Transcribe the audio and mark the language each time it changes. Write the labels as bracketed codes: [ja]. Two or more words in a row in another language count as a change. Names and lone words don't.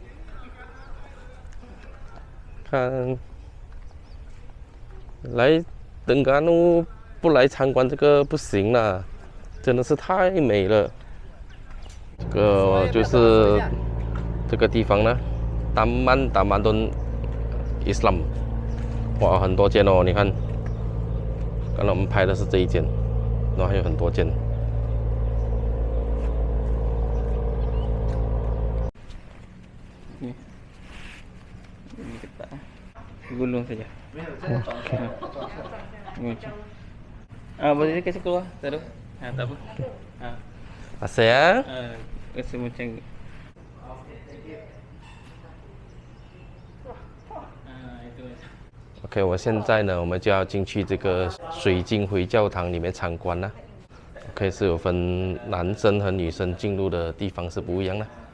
[zh] 看，来登嘎努不来参观这个不行啦，真的是太美了。这个就是这个地方呢，达曼顿 Islam， 哇，很多间哦，你看，刚才我们拍的是这一间，然后还有很多间。 [ms] Ini kita gulung saja. Boleh kasih keluar, taruh. Tak apa. Asal? Rasa macam [zh] OK， 我现在呢，我们就要进去这个水晶回教堂里面参观了。OK， 是有分男生和女生进入的地方是不一样的。